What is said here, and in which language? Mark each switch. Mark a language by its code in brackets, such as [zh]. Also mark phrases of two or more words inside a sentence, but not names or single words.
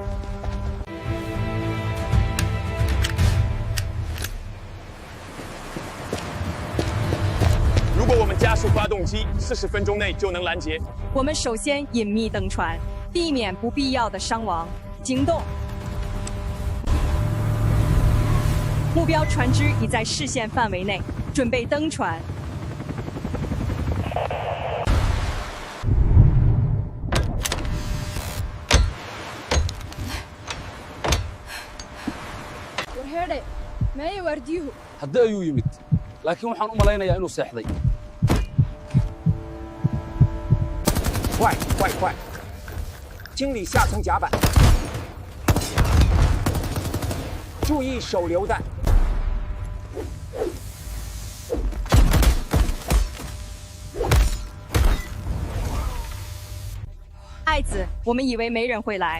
[zh] 如果我们加速发动机，40分钟内就能拦截。我们首先隐秘登船，避免不必要的伤亡。行动。目标船只已在视线范围内，准备登船。 [so] haddi ayuu yimid laakiin waxaan u malaynayaa inuu seexday [zh] 快快快！清理下层甲板，注意手榴弹。爱子，我们以为没人会来。